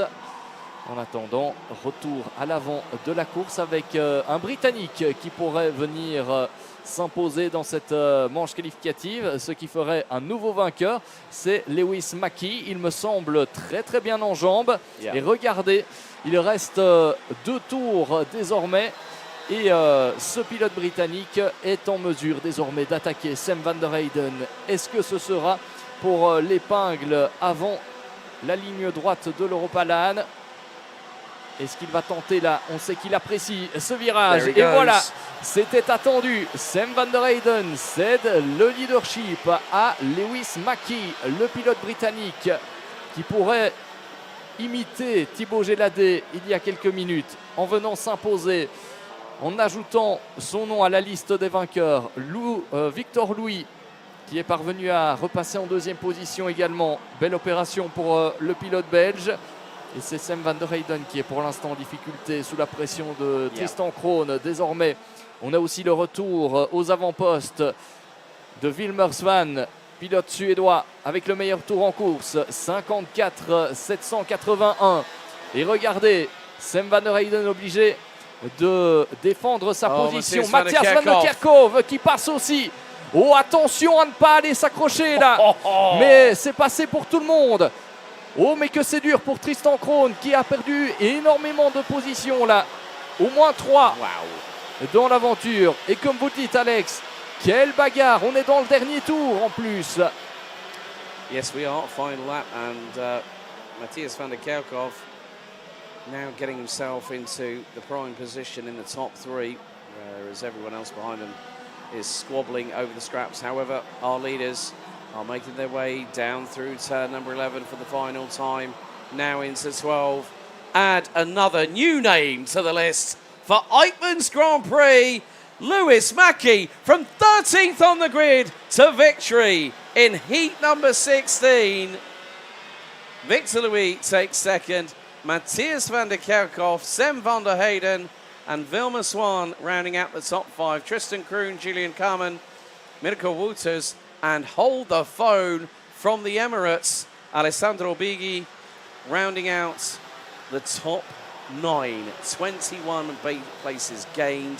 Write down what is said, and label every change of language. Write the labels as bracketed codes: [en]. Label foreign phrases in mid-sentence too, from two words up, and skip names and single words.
[fr] En attendant, retour à l'avant de la course avec un Britannique qui pourrait venir s'imposer dans cette manche qualificative. Ce qui ferait un nouveau vainqueur, c'est Lewis Mackie. Il me semble très très bien en jambes. Yeah. Et regardez, il reste 2 tours désormais. Et ce pilote britannique est en mesure désormais d'attaquer Sven van der Heyden. Est-ce que ce sera pour l'épingle avant la ligne droite de l'Europalan? Est-ce qu'il va tenter là? On sait qu'il apprécie ce virage. Et voilà, c'était attendu. Sven van der Heyden cède le leadership à Lewis Mackie, le pilote britannique qui pourrait imiter Thibaut Géladé il y a quelques minutes en venant s'imposer, en ajoutant son nom à la liste des vainqueurs. Victor Louis qui est parvenu à repasser en 2e position également. Belle opération pour le pilote belge. Et c'est Sven van der Heyden qui est pour l'instant en difficulté sous la pression de Tristan Krohn. Désormais, on a aussi le retour aux avant-postes de Wilmer Svan, pilote suédois avec le meilleur tour en course, 54,781. Et regardez, Sven van der Heyden obligé de défendre sa position. Matthias van der Kerkhoff qui passe aussi. Oh, attention à ne pas aller s'accrocher là. Mais c'est passé pour tout le monde. Oh, mais que c'est dur pour Tristan Krohn qui a perdu énormément de positions là. Au moins 3 dans l'aventure. Et comme vous dites, Alex, quelle bagarre. On est dans le dernier tour en plus. [en] Yes, we are. Final lap. And Matthias van der Kerkhoff now getting himself into the prime position in the top 3, whereas everyone else behind him is squabbling over the scraps. However, our leaders are making their way down through turn number 11 for the final time. Now into 12. Add another new name to the list for Eichmann's Grand Prix. Lewis Mackie from 13th on the grid to victory in heat number 16. Victor Louis takes second. Matthias van der Kerkhoff, Sven van der Heyden and Wilmer Swan rounding out the top 5. Tristan Kroon, Julian Carmen, Mirko Wouters, and hold the phone from the Emirates, Alessandro Bighi rounding out the top 9, 21 places gained.